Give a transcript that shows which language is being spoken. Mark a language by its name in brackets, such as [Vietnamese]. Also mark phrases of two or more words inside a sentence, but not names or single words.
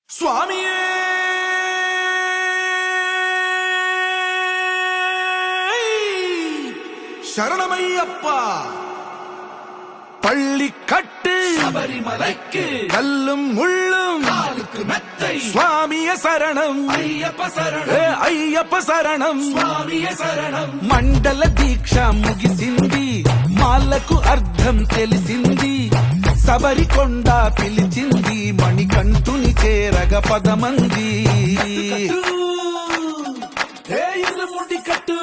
[Tamil] சுவாமியே சரணமையப்பா. பள்ளி கட்டு சபரிமலைக்கு கல்லும் முள்ளும் காலுக்கு மெத்தை சுவாமிய சரணம் ஐயப்ப சரணம் [Telugu] అయ్యప్ప శరణం స్వామియ శరణం. మండల దీక్ష ముగిసింది, మాలకు అర్థం తెలిసింది, సబరికొండ పిలిచింది, మణికంఠుని చేరగ పదమంది. ఇరుముడి కట్టు